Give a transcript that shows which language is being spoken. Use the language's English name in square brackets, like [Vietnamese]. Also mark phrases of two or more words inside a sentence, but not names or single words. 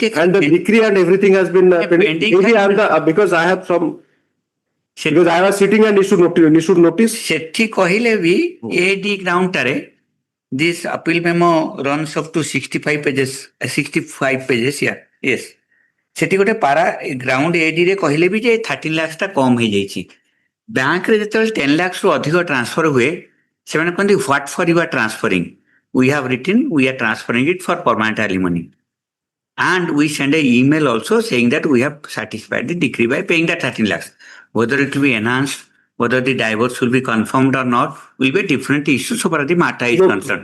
[English] And the decree and everything has been pending. Maybe I am because I have some. Because I was sitting and issued notice. [Odia] ସେଠି କହିଲେ ବି [English] AD ground tare. This appeal memo runs up to 65 pages. 65 pages. Yeah. Yes. [Odia] ସେଠି ଗୋଟେ ପାରା ଗ୍ରାଉଣ୍ଡ ଏଡିରେ କହିଲେ ବି ଯେ 13 lakhs ଟା କମ ହେଇଯାଇଛି। ବ୍ୟାଙ୍କରେ ଯେତେବେଳେ 10 lakhs ରୁ ଅଧିକ ଟ୍ରାନ୍ସଫର ହୁଏ ସେମାନେ କହନ୍ତି [English] what for you are transferring, वी have written we are transferring it for permanent alimony, and we send an email also saying that we have satisfied the decree by paying that 13 lakhs. Whether it will be enhanced, whether the divorce will be confirmed or not, will be a different issue so far as the matter is concerned.